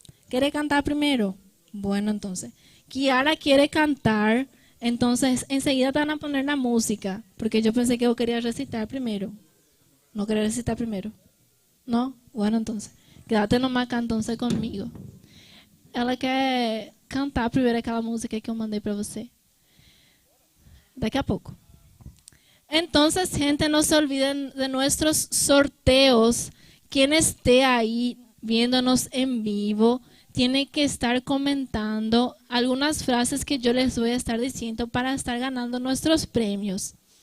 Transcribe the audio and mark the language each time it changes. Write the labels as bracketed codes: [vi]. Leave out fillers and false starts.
[es] ¿Querés cantar primero? Bueno, entonces. Kiara quiere cantar, entonces enseguida te van a poner la música, porque yo pensé que vos querías recitar primero. ¿No querés recitar primero? ¿No? Bueno, entonces. Quédate nomás acá entonces conmigo. [pt] Ela quer cantar primeiro aquela música que eu mandei para você. Daqui a poco. [es] Entonces, gente, no se olviden de nuestros sorteos. Quien esté ahí viéndonos en vivo tiene que estar comentando algunas frases que yo les voy a estar diciendo para estar ganando nuestros premios.